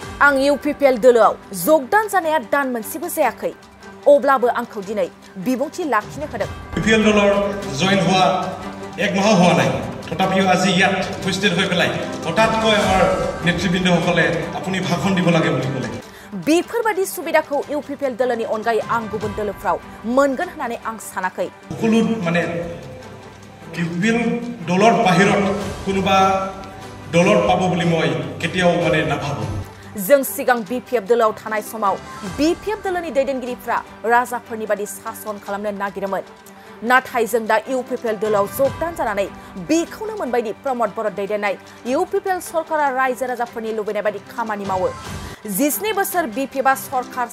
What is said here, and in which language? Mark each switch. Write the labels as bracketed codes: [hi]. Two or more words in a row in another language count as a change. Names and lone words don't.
[brx] आं UPPL दोलोआव जगदान जानाया दान मोनसेबो जायाखै अब्लाबो आंखौ दिनै बिबुंथि लाखिनो होदों [as] UPPL দলৰ জয়েন হোৱা এক মাহ হোৱা নাই তথাপিও আজি ইয়াত উপস্থিত হৈ পেলাই হঠাৎকৈ আমাৰ নেতৃবৃন্দসকলে আপুনি ভাষণ দিব লাগে বুলি ক'লে [brx] बेफोरबादि सुबिदाखौ UPPL दोलोनि अनगायै आं गुबुन दोलोफ्राव मोनगोन होननानै आं सानाखै [as] সকলো মানে UPPL দলৰ বাহিৰত কোনোবা দলৰ পাব বুলি মই কেতিয়াও মানে নাভাবো [brx] जों सिगां BPF दोलोआव थानाय समाव BPF दोलोनि दैदेनगिरिफ्रा राजाफोरनि बादि सासन खालामनो नागिरोमोन नाथाय जों दा UPPL दोलोआव जगदान जानानै बेखौनो मोनबायदि प्रमोद बर' दैदेननाय UPPL सरकारा रायजो राजाफोरनि लुबैनाय बादि खामानि मावो 17 बोसोर BPF सरकार